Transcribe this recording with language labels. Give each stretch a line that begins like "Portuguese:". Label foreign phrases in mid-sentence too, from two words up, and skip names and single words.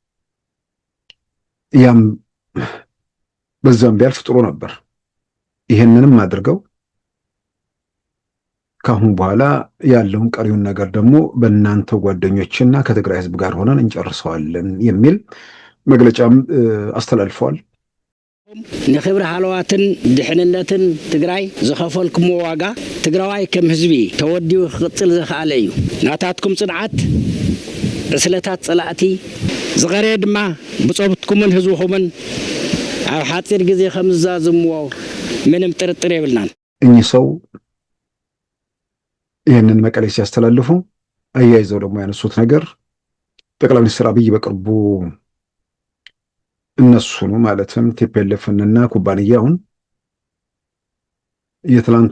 Amharic: ያም በዛም ቢያልፍ ጥሩ ነበር። ይሄንንም አድርገው ካሁን በኋላ ያለውን ቀሪውን ነገር ደግሞ በእናንተ ጓደኞችና ከትግራይ ህዝብ ጋር ሆነን እንጨርሰዋለን የሚል መግለጫም አስተላልፈዋል።
Tigrinya: ንክብሪ ሃለዋትን ድሕንነትን ትግራይ ዝኸፈልኩሞ ዋጋ ትግራዋይ ከም ህዝቢ ተወዲኡ ክቅፅል ዝኽኣለ እዩ። ናታትኩም ፅንዓት ዕስለታት ፀላእቲ ዝቐረየ ድማ ብፀብትኩምን ህዝብኹምን ኣብ ሓፂር ግዜ ከም ዝዛዝምዎ ምንም ጥርጥር የብልናን።
Amharic: እኚህ ሰው ይህንን መቀሌ ሲያስተላልፉ አያይዘው ደግሞ ያነሱት ነገር ጠቅላይ ሚኒስትር አብይ በቅርቡ እነሱኑ ማለትም ቲፒኤልኤፍንና ኩባንያውን የትላንቱ